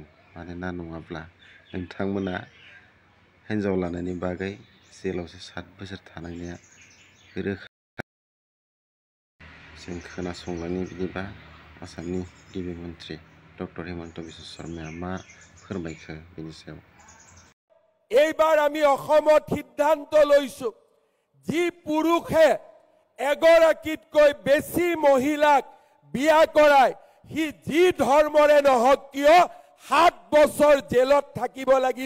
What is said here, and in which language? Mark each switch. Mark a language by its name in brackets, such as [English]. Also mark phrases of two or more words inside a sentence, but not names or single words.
[Bodo] मानोना नङाब्ला नोंथांमोना हिन्जाव लानायनि बागै जेलावसो 7 बोसोर थानांनाया रोखा। जों खोनासंलांनि बिदिबा आसामनि गिबि मन्थ्रि डक्टर हिमन्त बिश्व शर्माया मा फोरमायखो बेनि सायाव। [Assamese] এইবাৰ আমি অসমত সিদ্ধান্ত লৈছো যি পুৰুষে এগৰাকীতকৈ বেছি মহিলাক বিয়া কৰাই সি যি ধৰ্মৰে নহওক কিয় 7 বছৰ জেলত থাকিব লাগিব।